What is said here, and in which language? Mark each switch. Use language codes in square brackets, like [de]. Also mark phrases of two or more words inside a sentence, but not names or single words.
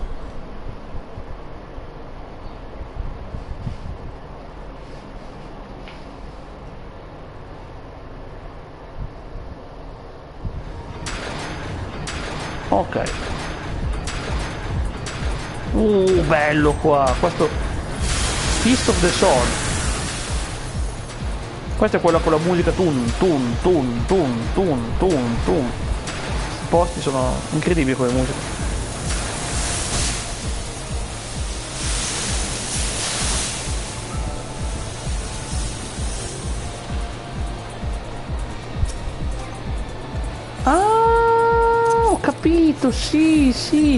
[it] Ok. Bello qua. Questo Feast of the Sun. Questa è quella con la musica tun tun tun tun tun tun tun. I posti sono incredibili con le musiche. Ah, ho capito, sì, sì.